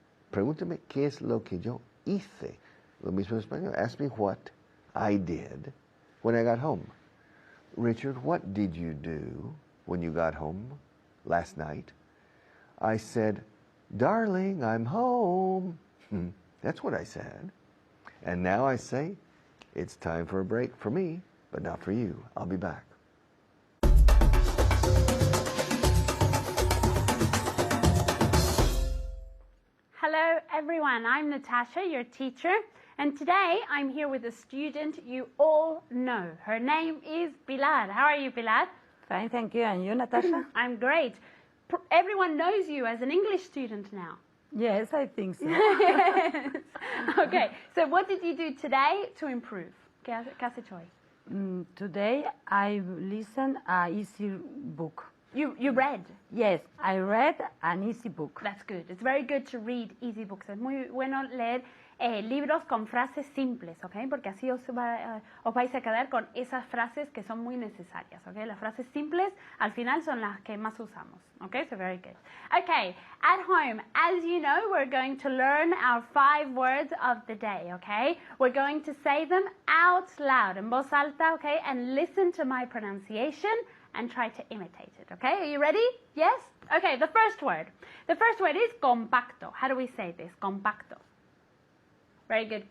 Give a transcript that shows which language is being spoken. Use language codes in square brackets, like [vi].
[es] Pregúntame qué es lo que yo hice. Lo mismo en español. [en] Ask me what I did when I got home. Richard, what did you do when you got home last night? I said, darling, I'm home. That's what I said. And now I say, it's time for a break for me, but not for you. I'll be back. Hello everyone, I'm Natasha, your teacher, and today I'm here with a student you all know. Her name is Pilar. How are you, Pilar? Fine, thank you. And you, Natasha? I'm great. Everyone knows you as an English student now. Yes, I think so. Okay, so what did you do today to improve? [es] ¿Qué has hecho hoy? [en] Today I listened an easy book. You read. Yes, I read an easy book. That's good. It's very good to read easy books. [es] Es muy bueno leer libros con frases simples, ¿ok? Porque así os vais a quedar con esas frases que son muy necesarias, ¿ok? Las frases simples al final son las que más usamos, ¿ok? [en] So very good. Okay, at home, as you know, we're going to learn our 5 words of the day, ¿ok? We're going to say them out loud, [es] en voz alta, [en] ¿ok? And listen to my pronunciation and try to imitate it, okay? Are you ready? Yes? Okay, the first word. The first word is compacto. How do we say this? Compacto. Very good.